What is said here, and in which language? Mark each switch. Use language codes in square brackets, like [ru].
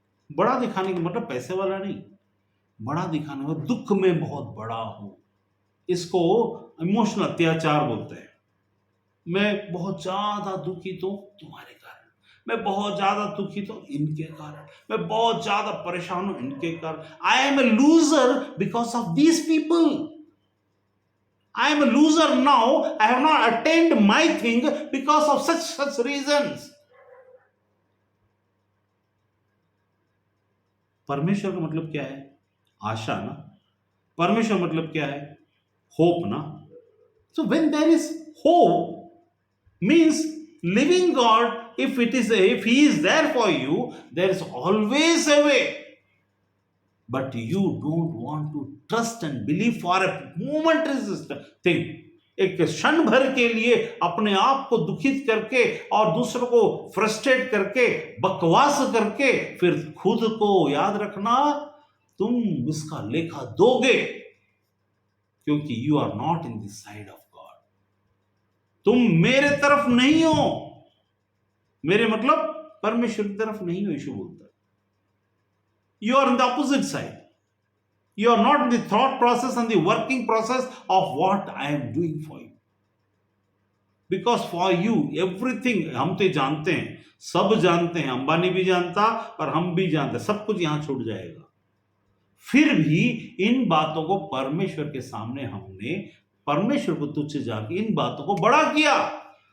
[hi] बड़ा दिखाने का मतलब पैसे वाला नहीं, बड़ा दिखाने में दुख में बहुत बड़ा हूं, इसको इमोशनल अत्याचार बोलते हैं। मैं बहुत ज्यादा दुखित हूं तुम्हारे कारण, मैं बहुत ज्यादा दुखित हूं इनके कारण, मैं बहुत ज्यादा परेशान हूं इनके कारण, [en] I am a loser because of these people. I am a loser now. I have not attained my thing because of such reasons. [hi] परमेश्वर का मतलब क्या है? आशा ना. परमेश्वर मतलब क्या है? होप ना. [en] So when there is hope, means living God, if he is there for you, there is always a way. But you don't want to trust and believe for a momentary thing. [hi] एक क्षण भर के लिए अपने आप को दुखित करके और दूसरों को फ्रस्ट्रेट करके बकवास करके फिर खुद को याद रखना, तुम इसका लेखा दोगे, क्योंकि [en] You are not in the side of God. [hi] तुम मेरे तरफ नहीं हो. मेरे मतलब परमेश्वर की तरफ नहीं हो. यीशु बोलता है [en] You are in the opposite side. You are not in the thought process and the working process of what I am doing for you. Because for you, everything, [hi] हम तो जानते हैं, सब जानते हैं, अंबानी भी जानता और हम भी जानते हैं, सब कुछ यहां छूट जाएगा. फिर भी इन बातों को परमेश्वर के सामने हमने परमेश्वर को तुच्छ जाके इन बातों को बड़ा किया.